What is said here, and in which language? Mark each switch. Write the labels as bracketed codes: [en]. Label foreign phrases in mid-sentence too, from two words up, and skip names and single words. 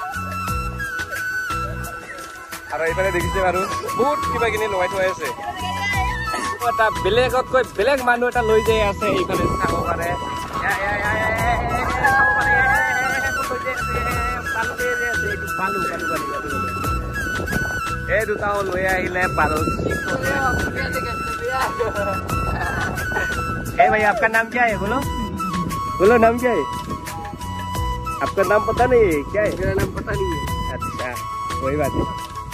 [as] আৰু ইফালে দেখিছে বাৰু বহুত কিবা কিনি লগাই থৈ আছে এটা বেলেগতকৈ বেলেগ মানুহ এটা লৈ যাই আছে এইফালে চাব পাৰে এই দুটাও লৈ আহিলে পালো [hi] ए भाई आपका नाम क्या है बोलो नाम क्या है आपका नाम पता नहीं है क्या है मेरा नाम पता नहीं है अच्छा कोई बात नहीं